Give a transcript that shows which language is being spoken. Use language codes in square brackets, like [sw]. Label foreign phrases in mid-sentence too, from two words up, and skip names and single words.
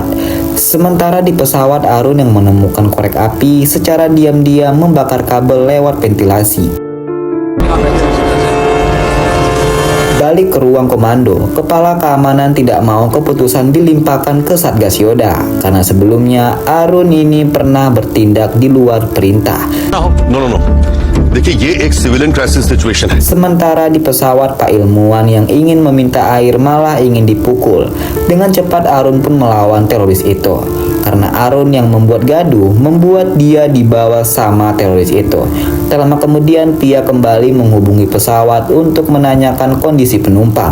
[id] Sementara di pesawat, Arun yang menemukan korek api secara diam-diam membakar kabel lewat ventilasi. Balik ke ruang komando, kepala keamanan tidak mau keputusan dilimpahkan ke Satgas Yoda karena sebelumnya Arun ini pernah bertindak di luar perintah. No. [hi] देखिए ये एक [en] civilian crisis situation [hi] है. [id] Sementara di pesawat, Pak Ilmuwan yang ingin meminta air malah ingin dipukul. Dengan cepat Arun pun melawan teroris itu. Karena Arun yang membuat gaduh, membuat dia dibawa sama teroris itu. Tak lama kemudian, Pia kembali menghubungi pesawat untuk menanyakan kondisi penumpang.